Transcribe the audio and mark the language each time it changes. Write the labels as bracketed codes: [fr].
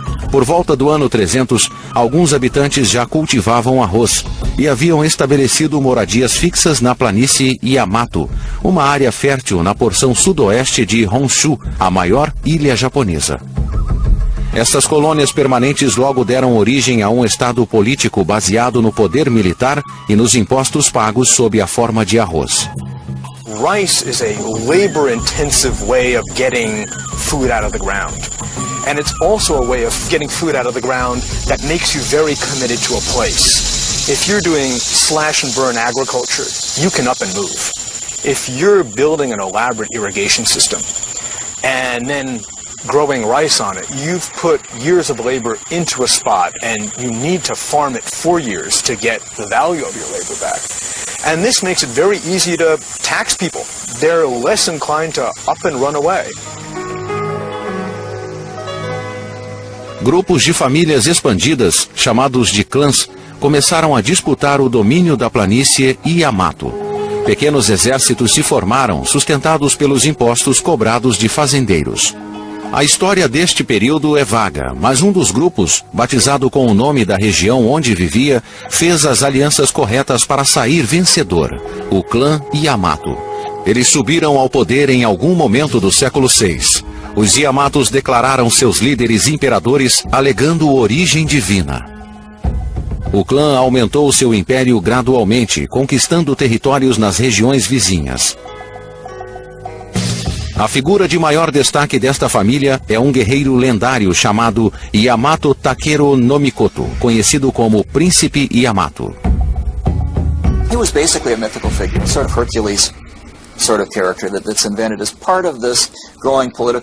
[pt] Por volta do ano 300, alguns habitantes já cultivavam arroz e haviam estabelecido moradias fixas na planície Yamato, uma área fértil na porção sudoeste de Honshu, a maior ilha japonesa. Essas colônias permanentes logo deram origem a um estado político baseado no poder militar e nos impostos pagos sob a forma de arroz. [en] Rice is a labor-intensive way of getting food out of the ground. And it's also a way of getting food out of the ground that makes you very committed to a place. If you're doing slash and burn agriculture, you can up and move. If you're building an elaborate irrigation system and then growing rice on it, you've put years of labor into a spot and you need to farm it for years to get the value of your labor back. And this makes it very easy to tax people. They're less inclined to up and run away. [pt] Grupos de famílias expandidas, chamados de clãs, começaram a disputar o domínio da planície Yamato. Pequenos exércitos se formaram, sustentados pelos impostos cobrados de fazendeiros. A história deste período é vaga, mas um dos grupos, batizado com o nome da região onde vivia, fez as alianças corretas para sair vencedor, o clã Yamato. Eles subiram ao poder em algum momento do século VI. Os Yamatos declararam seus líderes imperadores, alegando origem divina. O clã aumentou seu império gradualmente, conquistando territórios nas regiões vizinhas. A figura de maior destaque desta família é um guerreiro lendário chamado Yamato Takeru no Mikoto, conhecido como Príncipe Yamato. [en] He was basically a mythical figure, sort of Hercules sort of character that's invented as part of this growing political